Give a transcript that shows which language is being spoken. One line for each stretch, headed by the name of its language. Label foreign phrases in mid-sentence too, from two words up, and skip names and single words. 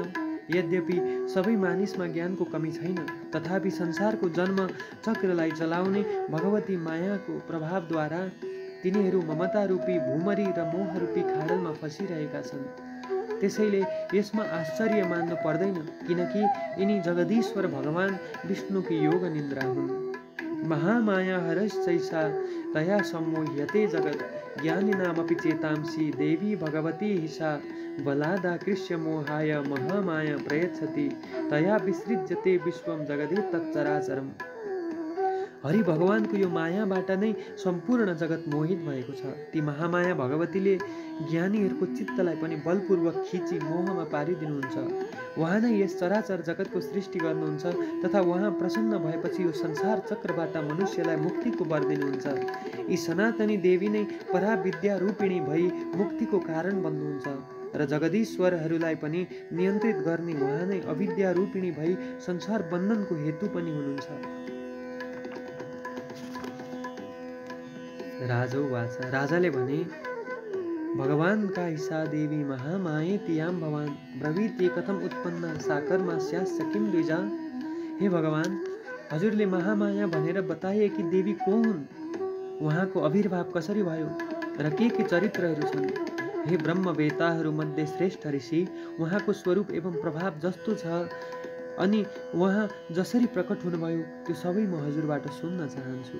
Nepali: यद्यपि सबै मानिसमा ज्ञानको कमी छैन, तथापि संसारको जन्म चक्रलाई चलाउने भगवती मायाको प्रभावद्वारा तिनीहरू ममता रूपी भूमरी र मोह रूपी खाडलमा फसिरहेका छन्। त्यसैले यसमा आश्चर्य मान्नु पर्दैन, किनकि यिनी जगदीश्वर भगवान विष्णुकी योग निन्द्रा हुन्।
Sanskrit: महामाया हरश्चैषा तया सम्मोह्यते जगत् ज्ञानिनामपि चेतांसि देवी भगवती हिसा बलादाकृष्य मोहाय महामाया प्रयच्छति तया विसृज्यते विश्वम जगदे तच्चराचरम्।
Nepali: हरि भगवानको यो मायाबाट नै सम्पूर्ण जगत मोहित भएको छ। ती महामाया भगवतीले ज्ञानीहरूको चित्तलाई पनि बलपूर्वक खिची मोहमा पारिदिनुहुन्छ। उहाँ नै यस चराचर जगतको सृष्टि गर्नुहुन्छ तथा उहाँ प्रसन्न भएपछि यो संसार चक्रबाट मनुष्यलाई मुक्तिको वर दिनुहुन्छ। यी सनातनी देवी नै पराविद्या रूपिणी भई मुक्तिको कारण बन्नुहुन्छ र जगदीश्वरहरूलाई पनि नियन्त्रित गर्ने उहाँ नै अविद्या रूपिणी भई संसार बन्धनको हेतु पनि हुनुहुन्छ।
Sanskrit: राजोवाच,
Nepali: राजाले भने,
Sanskrit: भगवानका ईशा देवी महामायेतियां भवान ब्रवीति कथम उत्पन्न साकर्मास्यास्य किं द्विजा।
Nepali: हे भगवान, हजुरले महामाया भनेर बताए कि देवी को हुन्, उहाँको आविर्भाव कसरी भयो र के चरित्रहरू छन्। हे ब्रह्मवेताहरू मध्ये श्रेष्ठ ऋषि, उहाँको स्वरूप एवं प्रभाव जस्तो छ अनि उहाँ जसरी प्रकट हुनुभयो त्यो सबै म हजुरबाट सुन्न चाहन्छु।